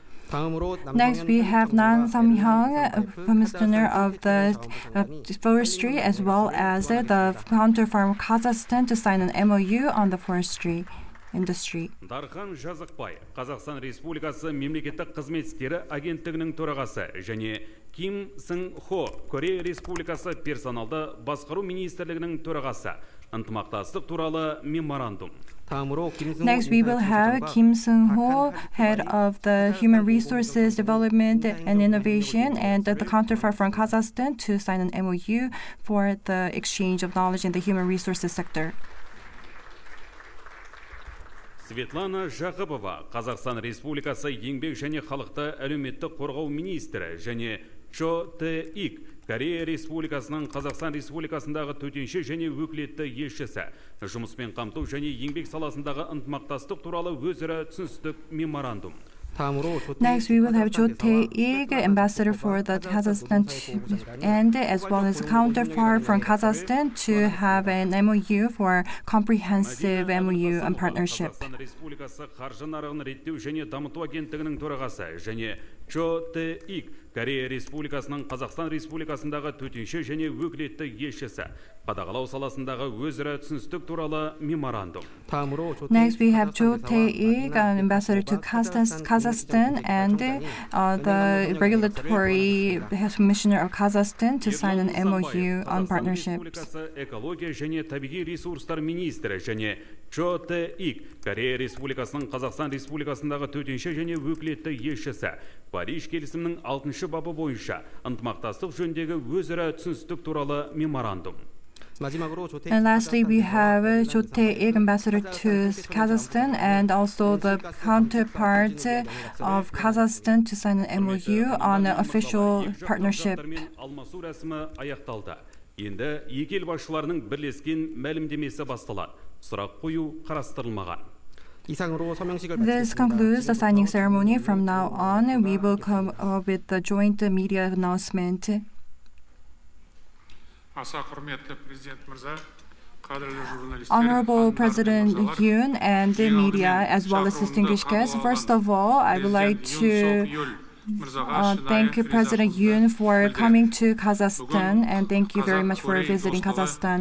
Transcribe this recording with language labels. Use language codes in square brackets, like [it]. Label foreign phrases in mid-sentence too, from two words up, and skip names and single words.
[en] Next, we have Nan Sam-hyung, Commissioner of the Forestry, as well as the counterpart of Kazakhstan, to sign an MOU on the forestry industry. [kk] Дархан Жазықбай, Қазақстан Республикасы мемлекеттік қызмет істері агенттігінің төрағасы және Ким Сың Хо, Корея Республикасы персоналды басқару министрлігінің төрағасы, ынтымақтастық туралы меморандум. [en] Next, we will have Kim Seung-ho, Head of the Human Resources Development and Innovation, and the counterpart from Kazakhstan, to sign an MOU for the exchange of knowledge in the human resources sector. [kk] Светлана Жақыпова, Қазақстан Республикасы еңбек және халықты әлеуметтік қорғау министрі және Чо Тэ-ик, Корея Республикасының Қазақстан Республикасындағы төтенше және өкілетті елшісі, жұмыспен қамту және еңбек саласындағы ынтымақтастық туралы өзара түсіністік меморандум. [en] Next, we will have Cho Tae-ik, Ambassador for the Kazakhstan, and as well as a counterpart from Kazakhstan, to have an MOU for comprehensive MOU and partnership. [kk] Қазақстан Республикасы қаржы нарығын реттеу және дамыту агенттігінің төрағасы және Чо Тэ-ик, Корея Республикасының Қазақстан Республикасындағы төтенше және өкілетті елшісі, қадағалау саласындағы өзара түсіністік туралы меморандум. [en] Next, we have Cho Tae-ik, Ambassador to Kazakhstan, and the Regulatory Commissioner of Kazakhstan, to sign an MOU on partnerships. [kk] Экология және табиғи ресурстар министрі және Чо Тэ-ик, Корея Республикасының Қазақстан Республикасындағы төтенше және өкілетті елшісі, Париж келісімінің 6-шы бабы бойынша ынтымақтастық жөніндегі өзара түсіністік туралы меморандум. [en] And lastly, we have Jo Tae-ik, ambassador to Kazakhstan, and also the counterpart of Kazakhstan to sign an MOU on an official partnership. [kk] Алмасу рәсімі аяқталды. Енді екі ел басшыларының бірлескен мәлімдемесі басталады. Сұрақ қою қарастырылмаған. [en] This concludes the signing ceremony. From now on, we will come up with the joint media announcement. Honorable President Yoon and the media, as well as distinguished guests, first of all, I would like to thank President Yoon for coming to Kazakhstan, and thank you very much for visiting Kazakhstan.